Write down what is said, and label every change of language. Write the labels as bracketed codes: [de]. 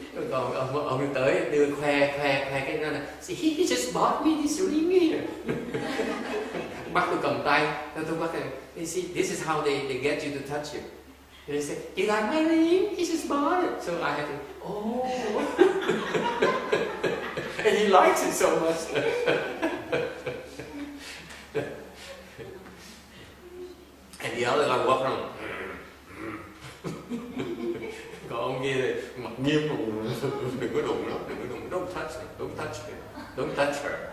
[vi] Còn ông tới đưa khoe cái đó là, [en] "See, he just bought me this ring here." [vi] Bắt tôi cầm tay, tôi bắt này, [en] "You see, this is how they get you to touch you." And they say, "You like my ring? He just bought it." So I had to, oh. And he likes it so much. And the other guy walked around. [vi] Còn ông kia thì mặt nghiêm, đừng có đụng nó, [en] don't touch her.